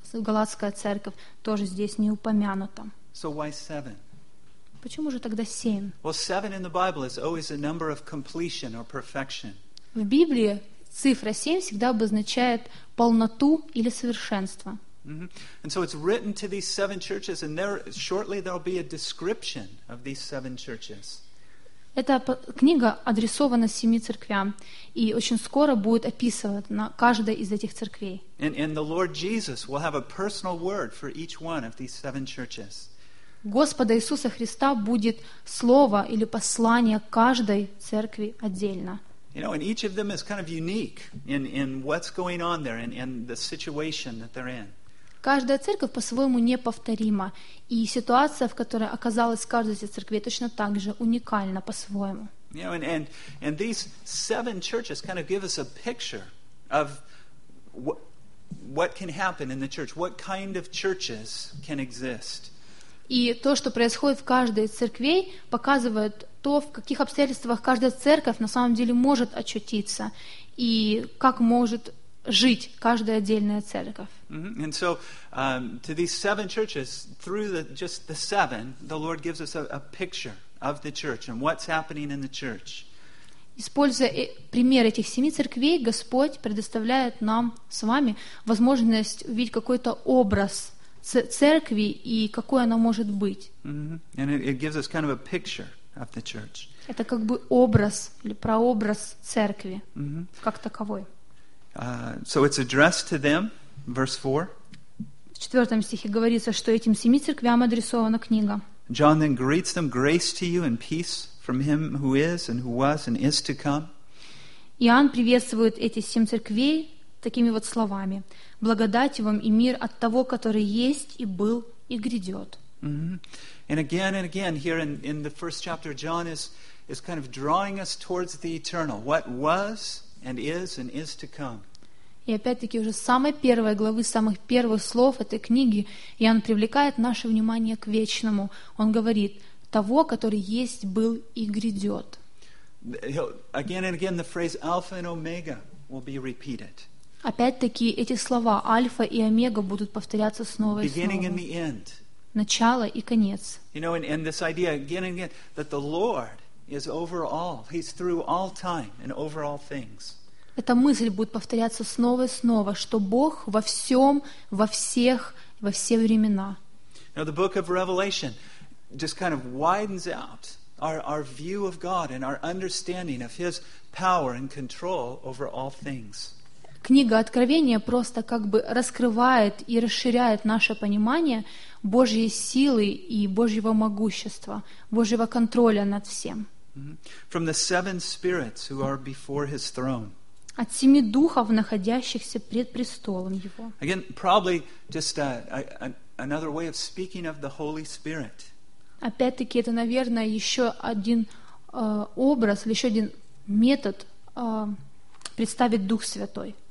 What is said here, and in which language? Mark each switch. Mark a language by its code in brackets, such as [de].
[ru] Галатская церковь тоже здесь не упомянута. [en] So why seven? [ru] Почему же тогда 7? [en] Well, 7 in the Bible is always a number of completion or perfection. [ru] В Библии цифра 7 всегда обозначает полноту или совершенство. Mm-hmm. [en] And so it's written to these 7 churches, and there shortly there'll be a description of these 7 churches. [ru] Эта книга адресована 7 церквям, и очень скоро будет описана каждая из этих церквей. [en] And the Lord Jesus will have a personal word for each one of these 7 churches. [ru] Господа Иисуса Христа будет слово или послание каждой церкви отдельно. [en] You know, and each of them is kind of unique in what's going on there and the situation that they're in. [ru] Каждая церковь по-своему неповторима, и ситуация, в которой оказалась каждая из церквей, точно так же уникальна по-своему. [en] You know, and these 7 churches kind of give us a picture of what can happen in the church, what kind of churches can exist. [ru] И то, что происходит в каждой из церквей, показывает то, в каких обстоятельствах каждая церковь на самом деле может очутиться, и как может жить каждая отдельная церковь. Mm-hmm. [en] And so to these 7 churches, through the 7, the Lord gives us a picture of the church and what's happening in the church. [ru] Используя пример этих 7 церквей, Господь предоставляет нам с вами возможность увидеть какой-то образ церкви и какой она может быть. Mm-hmm. [en] And it gives us kind of a picture of the church. [ru] Это как бы образ или прообраз церкви. Mm-hmm. Как таковой. [en] So it's addressed to them, verse 4. [ru] В 4 стихе говорится, что этим 7 церквям адресована книга. [en] John then greets them, grace to you and peace from him who is and who was and is to come. [ru] Иоанн приветствует эти 7 церквей такими вот словами: благодать вам и мир от того, который есть и был и грядет. [en] Mm-hmm. And again here in the first chapter, John is is kind of drawing us towards the eternal, what was and is to come. [ru] И опять-таки уже с самой первой главы, с самых первых слов этой книги Иоанн привлекает наше внимание к вечному. Он говорит: «Того, который есть, был и грядет». [en] Again and again, the phrase Alpha and Omega will be repeated. [ru] Опять-таки эти слова Альфа и Омега будут повторяться снова и снова. [en] Beginning and the end. [ru] Начало и конец. [en] You know, and this idea again and again that the Lord is over all. He's through all time and over all things. [ru] Эта мысль будет повторяться снова и снова, что Бог во всем, во всех, во все времена. [en] Now the book of Revelation just kind of widens out our view of God and our understanding of His power and control over all things. [ru] Книга Откровения просто как бы раскрывает и расширяет наше понимание Божьей силы и Божьего могущества, Божьего контроля над всем. [en] From the seven spirits who are before His throne. [ru] От семи духов, находящихся пред престолом Его. [en] Again, probably just another way of speaking of the Holy Spirit. [ru] Опять-таки, это, наверное, еще один образ, еще один метод представить Дух Святой.